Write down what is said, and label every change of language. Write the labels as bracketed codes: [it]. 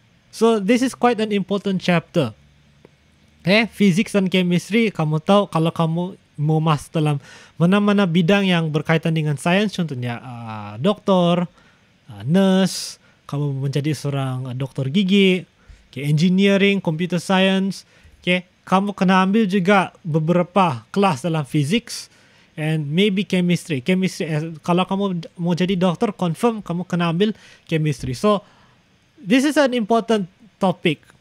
[en] So this is quite an important chapter. [ms] Physics dan chemistry, kamu tahu kalau kamu mau masuk dalam mana-mana bidang yang berkaitan dengan sains, contohnya doktor, nurse, kamu menjadi seorang doktor gigi, engineering, computer science, kamu kena ambil juga beberapa kelas dalam [en] physics and maybe chemistry. [ms] Kalau kamu mau jadi doktor, [en] confirm [ms] kamu kena ambil chemistry. [en] So, this is an important topic.